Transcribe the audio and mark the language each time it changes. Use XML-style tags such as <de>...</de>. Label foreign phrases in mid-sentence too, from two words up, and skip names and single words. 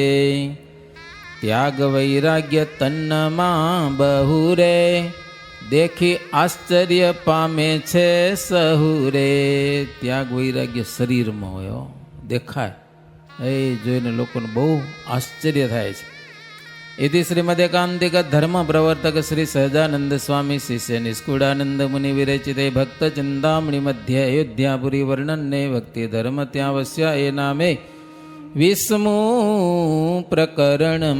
<gu>ત્યાગ વૈરાગ્ય તન્નમાં બહુ રે, દેખી આશ્ચર્ય પામે છે સહુ રે. ત્યાગ વૈરાગ્ય શરીરમાં હોય, દેખાય. એ જોઈને લોકોને બહુ આશ્ચર્ય થાય છે.</gu> <sa>इति श्रीमद एकांतिक धर्म प्रवर्तक श्री सहजानंद स्वामी शिष्य निष्कुड़ानंद मुनि विरचिते भक्त चिंतामणि मध्य अयोध्यापुरी वर्णन्ने भक्ति धर्म त्यावस्य ए नामे 20मुं प्रकरणं.</sa>